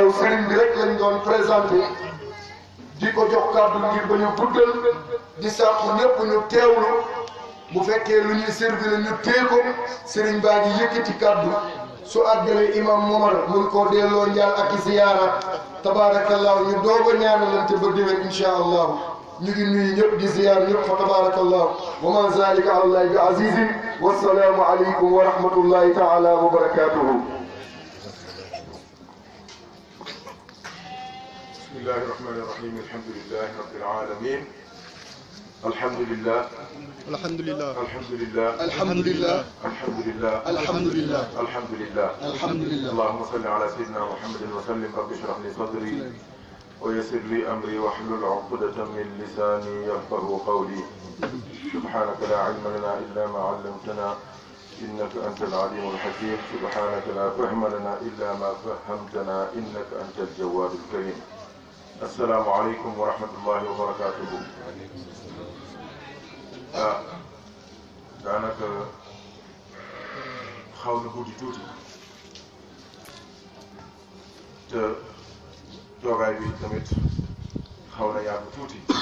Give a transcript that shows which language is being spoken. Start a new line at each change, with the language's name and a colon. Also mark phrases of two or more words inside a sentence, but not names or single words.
Wolof: loolu sëriñ bi rek lañ doon présenté di ko jox kàddu ngir ba ñu guddal di sàkku ñëpp ñu teewlu bu fekkee lu ñuy servir ñu téye ko sëriñ baa ngi yëkkati kàddu su àggalee imam Momar mun koo delloo njaal ak i ziyaara tabarakallahu ñu doog a ñaanalante ba déwén
Arabic: إن شاء الله
Wolof: ñu ngi nuyu ñëpp di ziyaar ñëpp fa
Arabic: تبارك الله وما ذلك على الله بعزيز والسلام عليكم ورحمة الله تعالى وبركاته. بسم الله الرحمن الرحيم الحمد لله رب العالمين الحمد لله alhamdulillah alhamdulillah alhamdulillah alhamdulillah alhamdulillah alhamdulillah alhamdulillah اللهم صل على سيدنا محمد وسلم رب اشرح لي صدري ويسر لي أمري واحلل عقدة من لساني يفقهوا قولي سبحانك لا علم لنا إلا ما علمتنا إنك أنت العليم الحكيم سبحانك لا فهم لنا إلا ما فهمتنا إنك أنت الجواد الكريم السلام عليكم ورحمة الله وبركاته.
Wolof: daanaka xaw na guddi tuuti te toogaay bi tamit xaw na yàgg tuuti